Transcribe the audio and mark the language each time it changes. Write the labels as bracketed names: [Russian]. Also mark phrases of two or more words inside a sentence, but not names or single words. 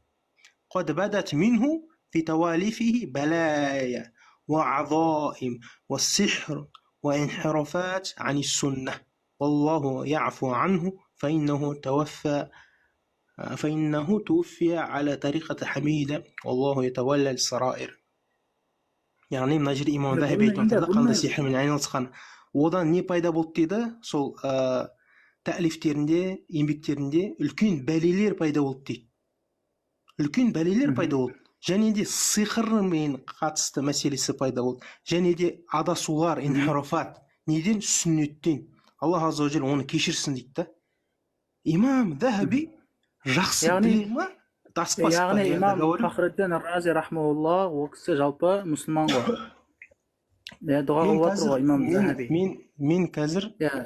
[Arabic] قد بدت منه في تواليفه بلايا وعظائم والسحر وانحرافات عن السنة والله يعفو عنه فإنه توفي على طريقة حميدة والله يتولى السرائر. [Kazakh] яғни мына жерде имам Захаби айтып жатыр да, қандай сиқырмен айналысқан. Одан не пайда болды дейді? Сол тәлифтерінде, еңбектерінде үлкен бәлелер пайда болды дейді. Үлкен бәлелер пайда болды. Және де сиқырмен қатысты мәселесі пайда болды. Және де адасулар, инхарафат. Неден? Сүннеттен. [Arabic] الله عز وجل [Kazakh] оны кешірсін дейді да. имам Дахаби жақсы Яғни- біле ма даспас па? яғни [Russian] Я [Kazakh] имам [Russian] говорю. [Kazakh] Фахриддин Рази рахмаулла ол кісі жалпы мұсылман ғой. Дұға Мен қылып жатыр ғой имам Захаби. мен қазір Иә.